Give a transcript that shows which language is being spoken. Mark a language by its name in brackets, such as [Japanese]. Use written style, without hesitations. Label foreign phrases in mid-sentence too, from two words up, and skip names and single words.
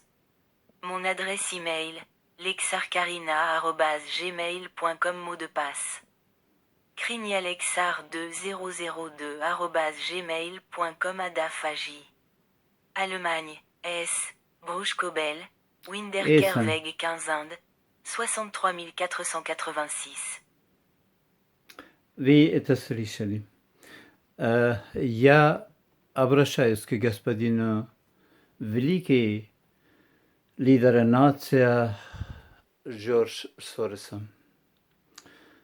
[French] Mon adresse email, lexarkarina@gmail.com mot de passe. Krignalexar2002@gmail.com Adafagi. Allemagne, S. Bruchkobel, Winderkerweg 15 Inde, 63 486. [Russian] Вы это слышали. Я обращаюсь к господину великий лидера нации Джордж Сороса.